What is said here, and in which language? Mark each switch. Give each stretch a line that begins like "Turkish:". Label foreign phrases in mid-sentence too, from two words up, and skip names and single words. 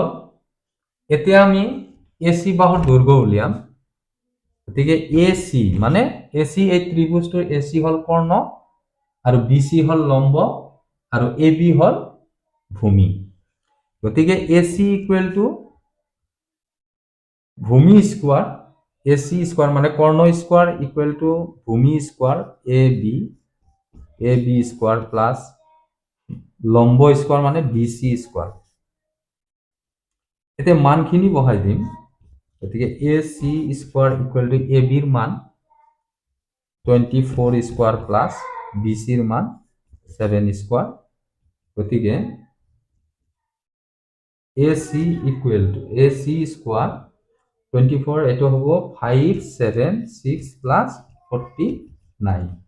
Assamese: এতিয়া আমি এসি বাহুৰ দৈৰ্ঘ্য উলিয়াম। গতিকে এসি মানে এই ত্ৰিভুজটোৰ এসি হল কৰ্ণ আৰু বিসি হল লম্ব আৰু এ বি হল ভূমি। গতিকে
English: AC equal to
Assamese: ভূমি
English: square, AC square
Assamese: মানে কর্ণ
English: square equal to
Assamese: ভূমি
English: square AB square plus
Assamese: লম্ব স্কোয়ার মানে
English: BC square.
Assamese: এতে মানখিনি বহাই দিম। গতিকে
English: AC square equal to
Assamese: এ বির মান
English: 24 square plus
Assamese: বিসির মান 7 স্কোয়ার। গতিকে
English: AC equal to AC square 24
Assamese: এটো হব 576 প্লাস 49।